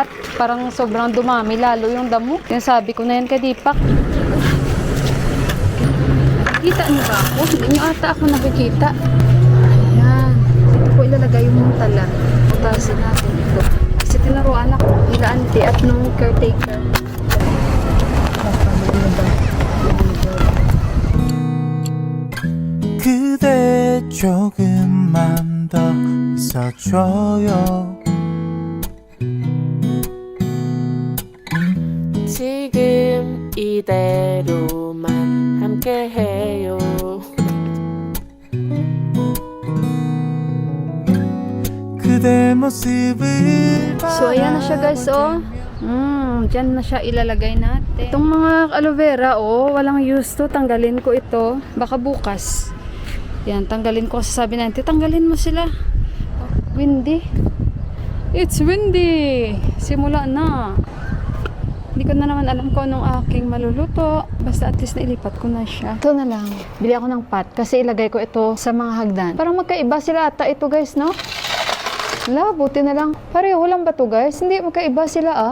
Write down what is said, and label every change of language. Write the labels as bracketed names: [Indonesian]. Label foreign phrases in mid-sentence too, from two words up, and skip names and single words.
[Filipino] Parang sobrang dumami lalo yung damo. Yung sabi ko na yan kay Deepak. Kita niyo ba ako? Hindi niyo ata ako nakikita. Ayan. Dito ko ilalagay yung muntala. Utasin natin ito. Kasi tinuruan ako nila auntie at nung caretaker. [Korean] 그대 조금만 더 있어줘요. 지금 이대로만 함께해요. 그대 모습을 [Filipino] So, ayan na siya, guys, oh. Dyan na siya ilalagay natin. Itong mga aloe vera, oh, walang use to. Tanggalin ko ito. Baka bukas. Yan, tanggalin ko. Sabi natin, tanggalin mo sila. [English] Oh, windy. It's windy. [Filipino] Simula na. Hindi ko na naman alam kung anong aking maluluto. Basta at least nailipat ko na siya. Ito na lang. Bili ako ng pot kasi ilagay ko ito sa mga hagdan. Parang magkaiba sila ata ito, guys, no? Wala, buti na lang. Pareho lang ba to, guys? Hindi, magkaiba sila, ah.